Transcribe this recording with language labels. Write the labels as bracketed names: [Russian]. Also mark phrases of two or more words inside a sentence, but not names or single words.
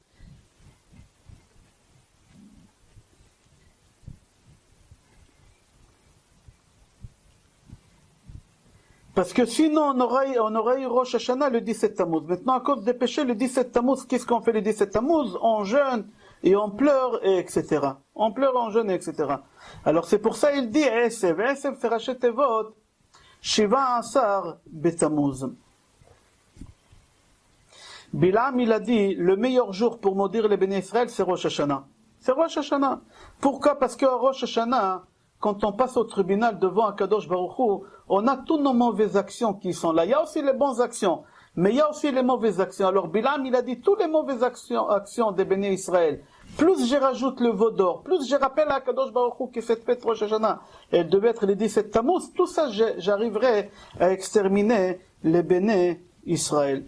[French] Parce que sinon, on aurait eu Rosh Hashanah le 17 Tammuz. Maintenant, à cause des péchés, le 17 Tammuz, qu'est-ce qu'on fait le 17 Tammuz? On jeûne et on pleure, et etc. On pleure, on jeûne, etc. Alors c'est pour ça il dit, [Hebrew] עשב עשב, c'est ראשי תיבות שבעה עשר בתמוז. [French] Bilam, il a dit, le meilleur jour pour maudire les Béné Israël, c'est Rosh Hashanah. C'est Rosh Hashanah. Pourquoi? Parce qu'à Rosh Hashanah, quand on passe au tribunal devant [Hebrew] הקדוש ברוך הוא, [French] on a toutes nos mauvaises actions qui sont là. Il y a aussi les bonnes actions, mais il y a aussi les mauvaises actions. Alors Bilam, il a dit, toutes les mauvaises actions des Béné Israël, plus je rajoute le veau d'or, plus je rappelle à [Hebrew] הקדוש ברוך הוא [French] que cette fête Rosh Hashanah, elle devait être les 17 Tammuz, tout ça, j'arriverai à exterminer les Béné Israël.